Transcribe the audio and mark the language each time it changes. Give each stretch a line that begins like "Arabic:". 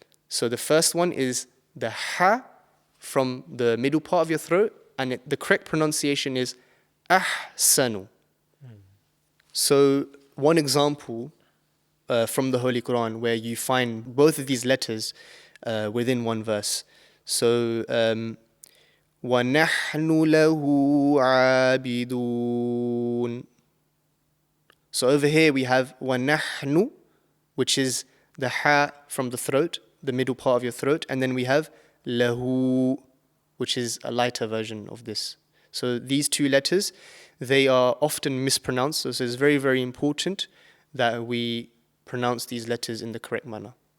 English: So the first one is the Ha from the middle part of your throat, and the correct pronunciation is ahsanu. So one example from the Holy Qur'an where you find both of these letters within one verse.
Arabic: So وَنَحْنُ لَهُ عَابِدُونَ.
English: So over here we have وَنَحْنُ, which is the Ha from the throat, the middle part of your throat, and then we have lahu, which is a lighter version of this. So these two letters, they are often mispronounced, so it's very, very important that we pronounce these letters in the correct manner.